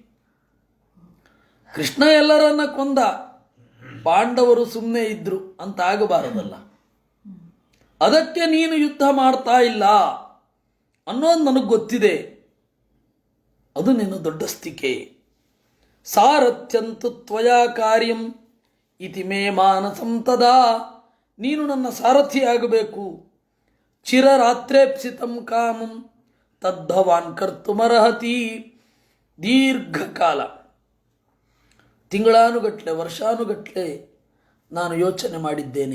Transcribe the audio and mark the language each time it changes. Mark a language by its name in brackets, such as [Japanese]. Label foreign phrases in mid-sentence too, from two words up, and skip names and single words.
[Kannada] ಕೃಷ್ಣ ಎಲ್ಲರನ್ನ ಕೊಂದ, ಪಾಂಡವರು ಸುಮ್ಮನೆ ಇದ್ರು ಅಂತ ಆಗಬಾರದಲ್ಲ. ಅದಕ್ಕೆ ನೀನು ಯುದ್ಧ ಮಾಡ್ತಾ ಇಲ್ಲ ಅನ್ನೋದು ನನಗೆ ಗೊತ್ತಿದೆ. ಅದು ನಿನ್ನ ದೊಡ್ಡಸ್ತಿಕೆ. [Sanskrit] ಸಾರಥ್ಯಂತು ತ್ವಯಾ ಕಾರ್ಯಂ ಇತಿ ಮೇ ಮಾನಸಂ ತದಾ. [Kannada] ನೀನು ನನ್ನ ಸಾರಥಿಯಾಗಬೇಕು. [Sanskrit] ಚಿರರಾತ್ರೇಪ್ಸಿತಂ ಕಾಮಂ ತದ್ಭವಾನ್ ಕರ್ತುಮರ್ಹತಿ. [Kannada] ದೀರ್ಘಕಾಲ, ತಿಂಗಳಾನುಗಟ್ಟಲೆ, ವರ್ಷಾನುಗಟ್ಟಲೆ ನಾನು ಯೋಚನೆ ಮಾಡಿದ್ದೇನೆ.